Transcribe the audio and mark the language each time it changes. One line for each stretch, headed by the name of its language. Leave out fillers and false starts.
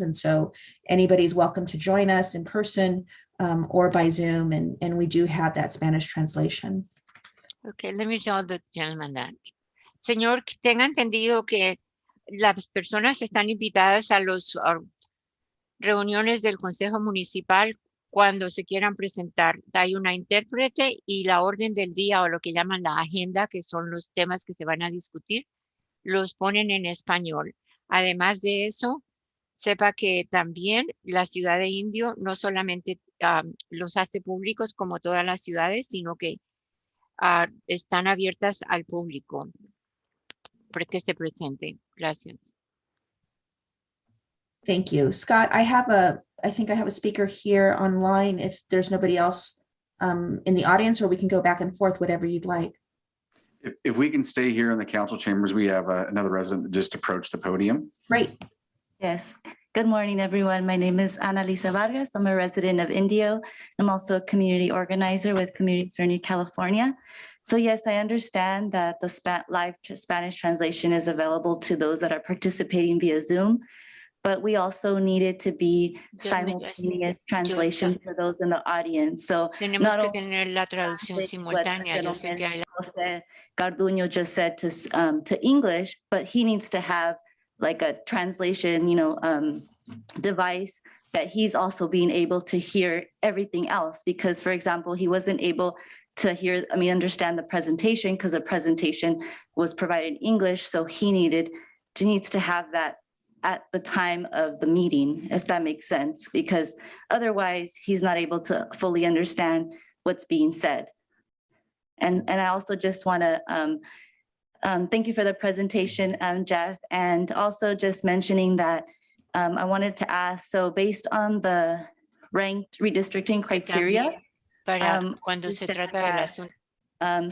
English: And so anybody's welcome to join us in person or by Zoom. And we do have that Spanish translation. Okay, let me tell the gentleman that.
Spanish: Señor, tenga entendido que las personas están invitadas a las reuniones del Consejo Municipal cuando se quieran presentar. Hay una intérprete y la orden del día o lo que llaman la agenda, que son los temas que se van a discutir, los ponen en español. Además de eso, sepa que también la ciudad de Indio no solamente los hace públicos como todas las ciudades, sino que están abiertas al público para que se presente. Gracias.
English: Thank you. Scott, I think I have a speaker here online if there's nobody else in the audience, or we can go back and forth, whatever you'd like. If we can stay here in the council chambers, we have another resident that just approached the podium. Great. Yes. Good morning, everyone. My name is Ana Lisa Vargas. I'm a resident of Indio. I'm also a community organizer with Communities for New California. So yes, I understand that the live Spanish translation is available to those that are participating via Zoom, but we also need it to be simultaneous translation for those in the audience. So
Spanish: tenemos que tener la traducción simultánea. Yo sé que hay
English: Jose Garduño just said to English, but he needs to have like a translation, device that he's also being able to hear everything else. Because, for example, he wasn't able to understand the presentation because the presentation was provided in English. So he needs to have that at the time of the meeting, if that makes sense, because otherwise he's not able to fully understand what's being said. And I also just want to thank you for the presentation, Jeff, and also just mentioning that I wanted to ask, so based on the ranked redistricting criteria,
Spanish: cuando se trata del asunto.